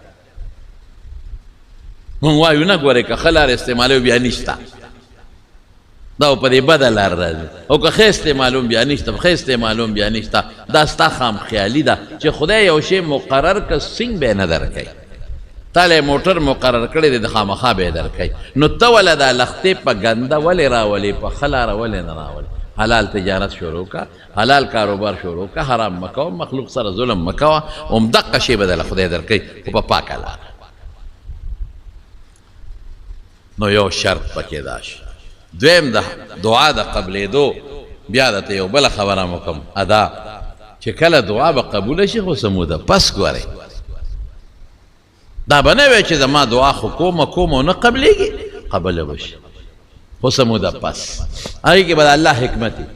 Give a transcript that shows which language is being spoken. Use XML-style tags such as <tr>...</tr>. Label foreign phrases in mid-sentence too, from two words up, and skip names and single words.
<ps>مونږ وایو نه ګورې که ښه لار استعمالوي بیا نشته دا په دې بده لار راځي او که ښه استعمالوم بیا نشته ښه استعمالوم بیا نشته دا ستا خام خیالي ده چې خدای یو شی مقرر که څنګه به یې نه درکوي تاله موټر مقرر کړی دی د خامخا به یې درکوي نو ته وله دا لختې په ګنده ولې راولې په ښه لاره ولې نه راولې حلال تجارت شروع کا حلال کاروبار شروع کا حرام مکوه مخلوق سره ظلم مکوه همدقه شی به دله خدای درکوي خو په پاکه لاره نو یو شرط پکې دا شي دویم د دعا د قبلېدو بیا درته یو بله خبره م وکړم ادا چې کله دعا به قبوله شي خو څه موده پس ګورئ دا به نه وی چې زما دعا خو کوم او نه قبلېږي قبله به شي خو څه موده پس هغې کې به د الله حکمت</ps>